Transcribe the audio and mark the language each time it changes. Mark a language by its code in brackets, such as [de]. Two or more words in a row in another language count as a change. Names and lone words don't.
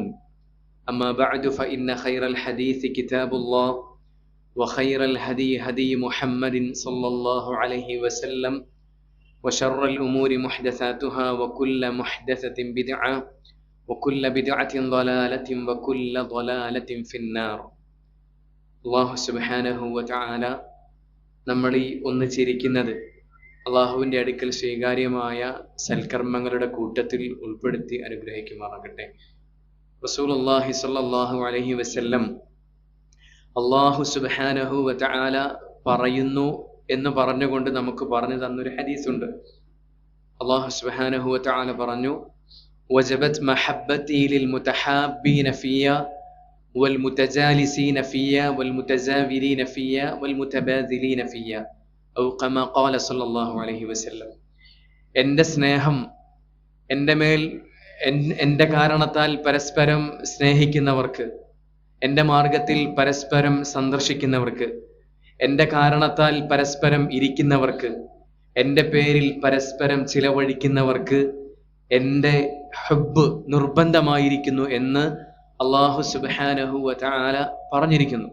[ar] أما بعد فإن خير الحديث كتاب الله وخير الهدي هدي محمد صلى الله عليه وسلم وشر الأمور محدثاتها وكل محدثة بدعة وكل بدعة ضلالة وكل ضلالة في النار. الله سبحانه وتعالى [ml] നമ്മളീ ഒന്നിച്ചിരിക്കുന്നത് അള്ളാഹുവിൻ്റെ അടുക്കൽ സ്വീകാര്യമായ സൽക്കർമ്മങ്ങളുടെ കൂട്ടത്തിൽ ഉൾപ്പെടുത്തി അനുഗ്രഹിക്കുമാറാകട്ടെ. [ar] رسول الله صلى الله عليه وسلم الله سبحانه وتعالى [ml] പറയുന്നു എന്ന് പറഞ്ഞുകൊണ്ട് നമുക്ക് പറഞ്ഞു തന്നൊരു ഹദീസുണ്ട്. [ar] الله سبحانه وتعالى [ml] പറഞ്ഞു, [ar] وجبت محبتي للمتحابين فيا والمتجالسين فيا والمتزاورين فيا والمتبادلين فيا أو كما قال صلى الله عليه وسلم. [ml] എൻ്റെ സ്നേഹം എൻ്റെ മേൽ എൻ്റെ കാരണത്താൽ പരസ്പരം സ്നേഹിക്കുന്നവർക്ക്, എൻ്റെ മാർഗത്തിൽ പരസ്പരം സന്ദർശിക്കുന്നവർക്ക്, എൻ്റെ കാരണത്താൽ പരസ്പരം ഇരിക്കുന്നവർക്ക്, എൻ്റെ പേരിൽ പരസ്പരം ചിലവഴിക്കുന്നവർക്ക് എൻ്റെ ഹബ്ബ് നിർബന്ധമായിരിക്കുന്നു എന്ന് [ar] الله سبحانه وتعالى [ml] പറഞ്ഞിരിക്കുന്നു.